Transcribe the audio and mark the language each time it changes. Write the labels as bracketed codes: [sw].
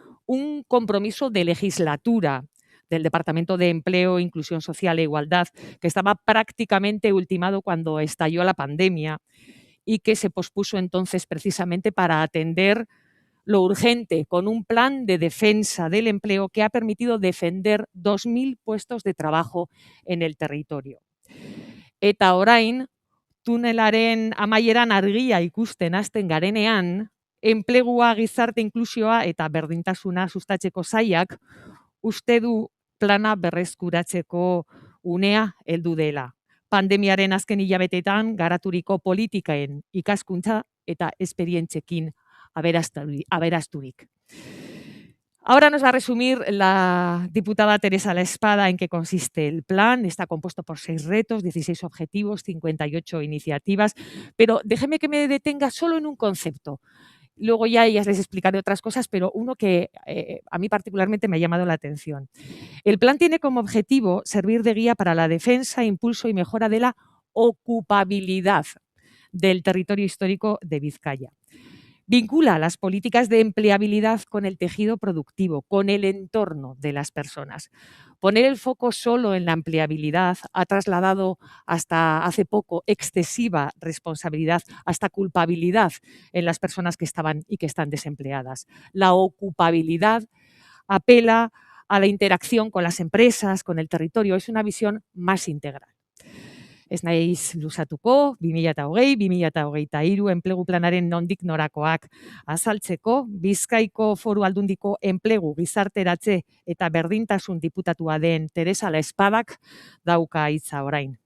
[es] Un compromiso de legislatura del Departamento de Empleo, Inclusión Social e Igualdad, que estaba prácticamente ultimado cuando estalló la pandemia y que se pospuso entonces precisamente para atender lo urgente, con un plan de defensa del empleo que ha permitido defender 2.000 puestos de trabajo en el territorio. [eu] Eta orain, tunelaren amaieran argia ikusten hasten garenean, enplegua, gizarte inklusioa eta berdintasuna sustatzeko sailak uste du plana berreskuratzeko unea heldu dela. Pandemiaren azken hilabetetan garaturiko politikaen ikaskuntza eta esperientzekin aberasturik. [es] Ahora nos va a resumir la diputada Teresa La Espada en qué consiste el plan. Está compuesto por 6 retos, 16 objetivos, 58 iniciativas, pero déjeme que me detenga solo en un concepto. Luego ya ellas les explicaré otras cosas, pero uno que a mí particularmente me ha llamado la atención. El plan tiene como objetivo servir de guía para la defensa, impulso y mejora de la ocupabilidad del territorio histórico de Vizcaya. Vincula las políticas de empleabilidad con el tejido productivo, con el entorno de las personas. Poner el foco solo en la empleabilidad ha trasladado hasta hace poco excesiva responsabilidad, hasta culpabilidad en las personas que estaban y que están desempleadas. La ocupabilidad apela a la interacción con las empresas, con el territorio. Es una visión más integral. [eu] Ez naiz luzatuko, 2020-2023 enplegu planaren nondik norakoak azaltzeko, Bizkaiko Foru Aldundiko enplegu gizarteratze eta berdintasun diputatua den Teresa La Espadak dauka hitza orain.